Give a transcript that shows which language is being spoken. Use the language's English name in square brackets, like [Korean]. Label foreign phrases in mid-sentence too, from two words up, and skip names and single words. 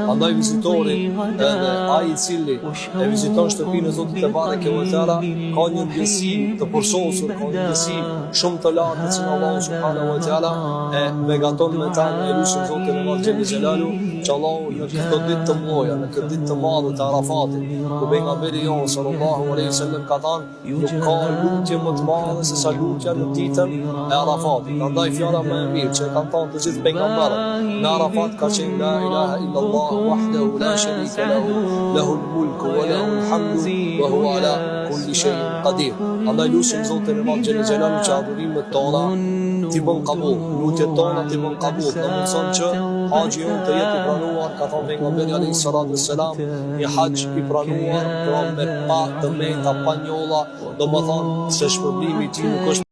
[Albanian] Andaj vizitori edhe ai i cili e viziton shtëpinë e Zotit [Arabic] تبارك وتعالى [Albanian] ka një ndjesi të përsosur, ka një ndjesi shumë të lartë që Allahu [Arabic] سبحانه وتعالى [Albanian] e begaton me ta e lutim Zotin e Madh [Arabic] جل جلاله [Albanian] që Allahu në këtë ditë të mëdha, në këtë ditë të madhe të Arafatit, ku pejgamberi jon [Arabic] صلى الله عليه وسلم [Albanian] ka thënë nuk ka lutje më të madhe se sa lutja në ditën e Arafatit. Prandaj fjala më e mirë që kanë thënë të gjithë pejgamberët në Arafat ka qenë [Arabic] لا إله إلا الله وحده لا شريك له، له الملك وله الحمد وهو على كل شيء قدير. [Albanian] Andaj lutim Zotin e Madh [Arabic] جل جلاله [Albanian] që adhurimet tona t'i bën qabul, lutjet tona t'i bën qabul. Në mundson që haxhi jon të jetë i pranuar, ka thënë pejgamberi [Arabic] عليه الصلاة والسلام, [Albanian] një haxh i pranuar, pra me pa të meta, pa njolla, domethënë se shpërblimi i tij nuk është